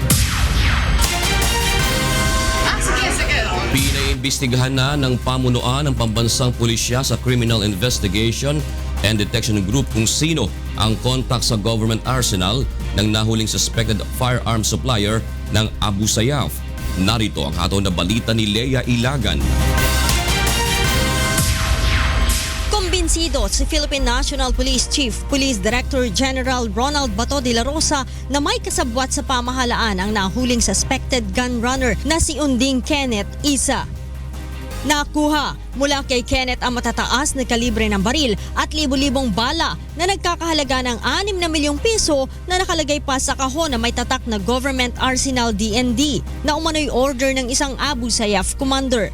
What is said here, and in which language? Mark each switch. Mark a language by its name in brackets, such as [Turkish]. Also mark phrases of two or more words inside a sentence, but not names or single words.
[Filipino] Pinaimbestigahan na ng pamunuan ng pambansang pulisya sa Criminal Investigation and Detection Group kung sino ang kontak sa [English] government arsenal [Filipino] ng nahuling [English] suspected firearm supplier [Filipino] ng Abu Sayyaf. Narito ang hatol na balita ni Lea Ilagan. Kumbinsido si Philippine National Police Chief Police Director General Ronald Bato de la Rosa na may kasabwat sa pamahalaan ang nahuling [English] suspected gun runner [Filipino] na si Unding Kenneth Isa. Nakuha mula kay Kenneth ang matataas na kalibre ng baril at libo-libong bala na nagkakahalaga ng 6 na milyong piso na nakalagay pa sa kahon na may tatak na Government Arsenal DND na umano'y order ng isang Abu Sayyaf commander.